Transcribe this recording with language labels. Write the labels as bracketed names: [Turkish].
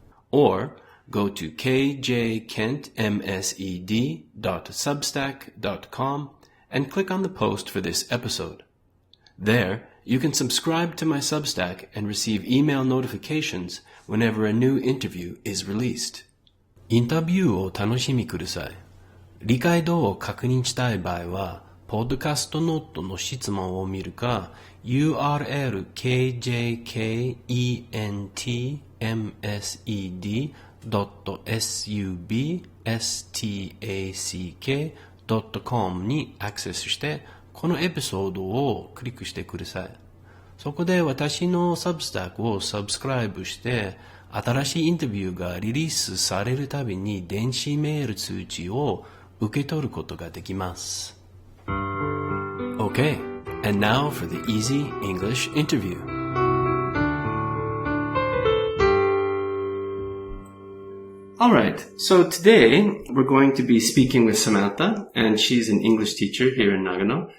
[English] Or go to kjkentmsed.substack.com and click on the post for this episode. There, you can subscribe to my Substack and receive email notifications whenever a new interview is released. [Japanese] インタビューを楽しみください。理解度を確認したい場合は、ポッドキャストノートの質問を見るか、URL kjkentmsed.substack.com にアクセスして、このエピソードをクリックしてください。そこで私のサブスタックをサブスクライブして、新しいインタビューがリリースされるたびに電子メール通知を受け取ることができます。 [English] Okay, and now for the easy English interview. All right, so today we're going to be speaking with Samantha, and she's an English teacher here in Nagano.